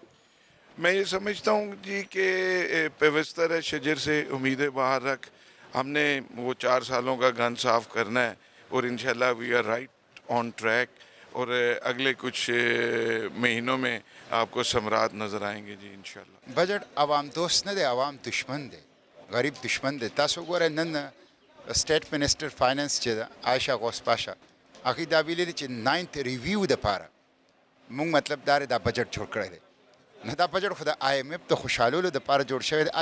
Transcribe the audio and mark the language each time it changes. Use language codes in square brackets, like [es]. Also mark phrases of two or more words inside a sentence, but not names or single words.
[ur] میں یہ سمجھتا ہوں جی کہ پیوستر شجر سے امیدیں باہر رکھ، ہم نے وہ 4 سالوں کا گن صاف کرنا ہے اور انشاءاللہ [en] we're right on track. [ur] اور اگلے کچھ مہینوں میں آپ کو ثمرات نظر آئیں گے جی انشاءاللہ. [ps] بجٹ عوام دوست نه دی، عوام دشمن دی، غریب دشمن دی. تاسو ګورئ نن [en] state minister finance [ps] چې ده عایشه غوث پاشا هغې دا ویلي دي چې 9th ریویو دپاره مونږ مطلب دا دا بجټ جوړ کړی دی نه دا بجټ خو د آی ایم اف د خوشحالولو دپاره جوړ شوی دی.